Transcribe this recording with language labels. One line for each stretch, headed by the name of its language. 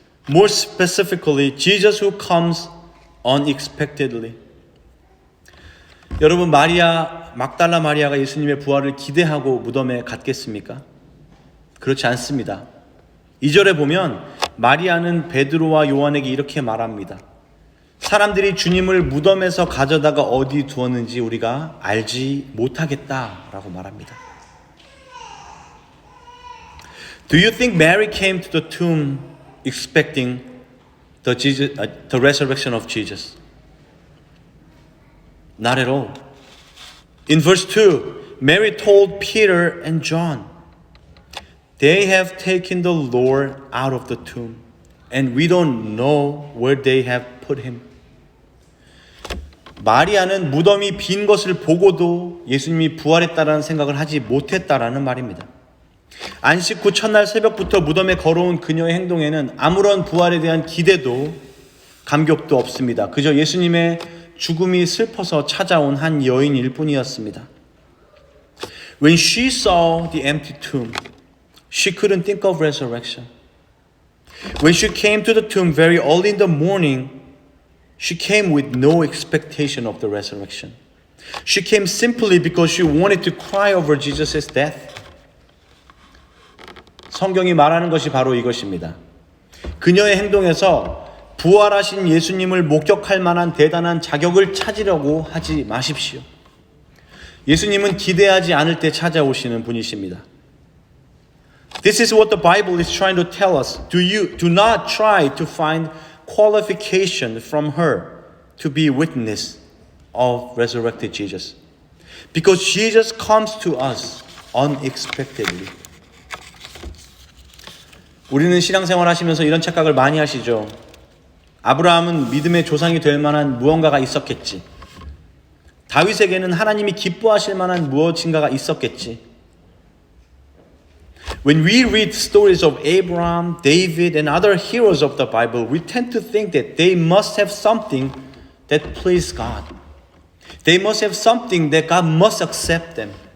English: More specifically, Jesus who comes unexpectedly.
Korean: 여러분, 막달라 마리아가 예수님의 부활을 기대하고 무덤에 갔겠습니까? 그렇지 않습니다. 2절에 보면 마리아는 베드로와 요한에게 이렇게 말합니다. 사람들이 주님을 무덤에서 가져다가 어디 두었는지 우리가 알지 못하겠다라고 말합니다.
English: Do you think Mary came to the tomb expecting the resurrection of Jesus? Not at all. In verse 2, Mary told Peter and John, "They have taken the Lord out of the tomb, and we don't know where they have put him."
Korean: 마리아는 무덤이 빈 것을 보고도 예수님이 부활했다라는 생각을 하지 못했다라는 말입니다. 안식 후 첫날 새벽부터 무덤에 걸어온 그녀의 행동에는 아무런 부활에 대한 기대도 감격도 없습니다. 그저 예수님의 죽음이 슬퍼서 찾아온 한 여인일 뿐이었습니다.
English: When she saw the empty tomb, she couldn't think of resurrection. When she came to the tomb very early in the morning, she came with no expectation of the resurrection. She came simply because she wanted to cry over Jesus' death.
Korean: 성경이 말하는 것이 바로 이것입니다. 그녀의 행동에서 부활하신 예수님을 목격할 만한 대단한 자격을 찾으려고 하지 마십시오. 예수님은 기대하지 않을 때 찾아오시는 분이십니다.
English: This is what the Bible is trying to tell us. Do not try to find qualification from her to be witness of resurrected Jesus. Because Jesus comes to us unexpectedly.
Korean: 우리는 신앙생활 하시면서 이런 착각을 많이 하시죠. 아브라함은 믿음의 조상이 될 만한 무언가가 있었겠지. 다윗에게는 하나님이 기뻐하실 만한 무엇인가가 있었겠지.
English: When we read stories of Abraham, David, and other heroes of the Bible, we tend to think that they must have something that pleased God. They must have something that God must accept them.